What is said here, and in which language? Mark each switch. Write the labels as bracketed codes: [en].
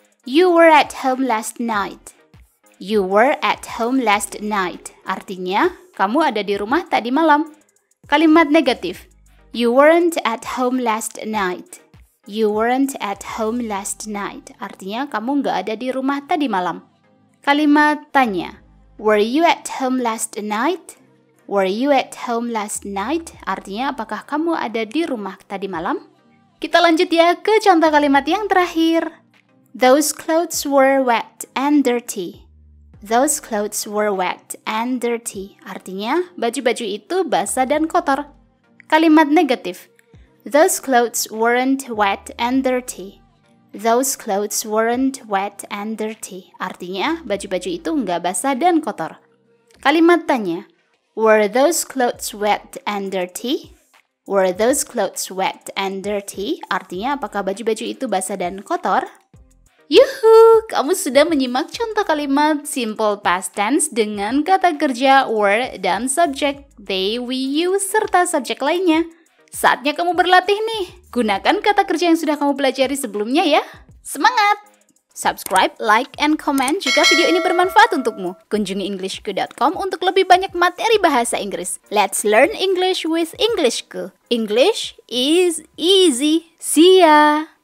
[en] You were at home last night. You were at home last night. [id] Artinya, kamu ada di rumah tadi malam. Kalimat negatif. [en] You weren't at home last night. You weren't at home last night. [id] Artinya, kamu nggak ada di rumah tadi malam. Kalimat tanya. [en] Were you at home last night? Were you at home last night? [id] Artinya, apakah kamu ada di rumah tadi malam? Kita lanjut ya ke contoh kalimat yang terakhir. [en] Those clothes were wet and dirty. Those clothes were wet and dirty. [id] Artinya, baju-baju itu basah dan kotor. Kalimat negatif. [en] Those clothes weren't wet and dirty. Those clothes weren't wet and dirty. [id] Artinya, baju-baju itu nggak basah dan kotor. Kalimat tanya. [en] Were those clothes wet and dirty? Were those clothes wet and dirty? [id] Artinya, apakah baju-baju itu basah dan kotor? Yuhu, kamu sudah menyimak contoh kalimat simple past tense dengan kata kerja were dan subjek they, we, you, serta subjek lainnya. Saatnya kamu berlatih nih. Gunakan kata kerja yang sudah kamu pelajari sebelumnya ya. Semangat! [en] Subscribe, like, and comment [id] jika video ini bermanfaat untukmu. Kunjungi englishku.com untuk lebih banyak materi bahasa Inggris. [en] Let's learn English with Englishku. English is easy. See ya!